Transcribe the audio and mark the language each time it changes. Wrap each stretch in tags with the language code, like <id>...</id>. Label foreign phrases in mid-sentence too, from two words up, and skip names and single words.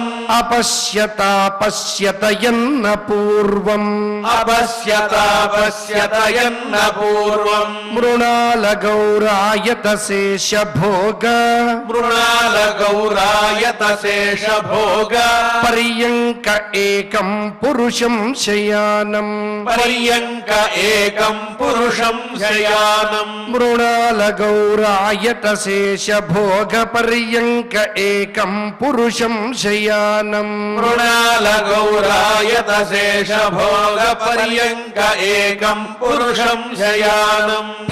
<sa>अपश्यता पश्यत यन्न पूर्वम् अपश्यता यन्न पूर्वम् मृणालगौरायतशेषभोग मृणालगौरायतशेषभोग పర్యంక ఏకం పురుషం శయానం పర్యంక ఏకం పురుషం శయానం మృణాల గౌరాయత శేష భోగ పర్యంక ఏకం పురుషం శయానం మృణాల గౌరాయత శేష భోగ పర్యంక ఏకం పురుషం శయానం</sa>